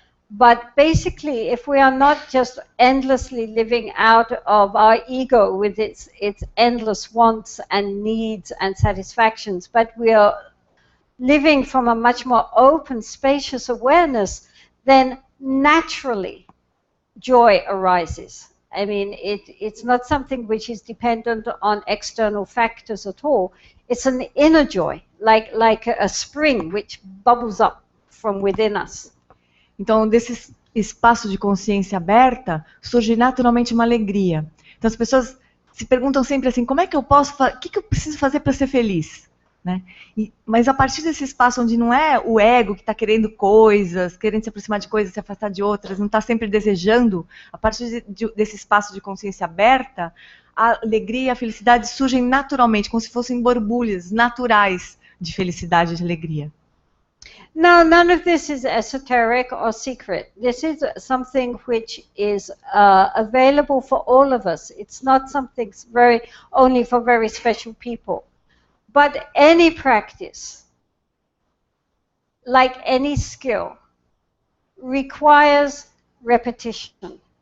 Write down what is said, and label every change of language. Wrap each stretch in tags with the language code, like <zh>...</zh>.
<en>But basically, if we are not just endlessly living out of our ego with its endless wants and needs and satisfactions, but we are living from a much more open, spacious awareness, then naturally joy arises. I mean, it's not something which is dependent on external factors at all. It's an inner joy, like a spring which bubbles up from within us.</en> <pt>Então, desse espaço de consciência aberta, surge naturalmente uma alegria. Então, as pessoas se perguntam sempre assim, como é que eu posso, o que eu preciso fazer para ser feliz? Né? Mas a partir desse espaço onde não é o ego que está querendo coisas, querendo se aproximar de coisas, se afastar de outras, não está sempre desejando, a partir desse espaço de consciência aberta, a alegria e a felicidade surgem naturalmente, como se fossem borbulhas naturais de felicidade e de alegria.</pt> <en>Now, none of this is esoteric or secret. This is something which is available for all of us. It's not something only for very special people. But any practice, like any skill, requires repetition.</en>